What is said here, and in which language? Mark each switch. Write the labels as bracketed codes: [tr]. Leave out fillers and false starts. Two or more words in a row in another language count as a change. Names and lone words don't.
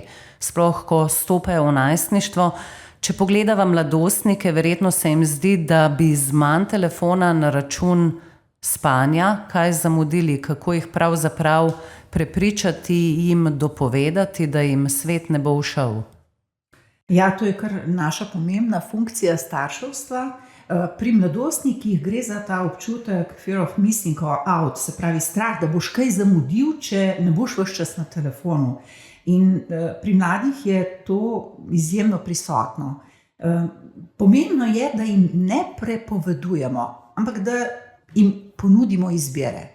[sl] Sploh, ko stopajo v najstništvo. Če pogledava mladostnike, verjetno se jim zdi, da bi z manj telefona na račun spanja kaj zamudili, kako jih pravzaprav prepričati, jim dopovedati, da jim svet ne bo ušel. Ja, to je kar naša pomembna funkcija starševstva. Pri mladostnikih gre za ta občutek [en] fear of missing out, [sl] se pravi strah, da boš kaj zamudil, če ne boš ves čas na telefonu. In pri mladih je to izjemno prisotno. Pomembno je, da jim ne prepovedujemo, ampak da jim ponudimo izbire.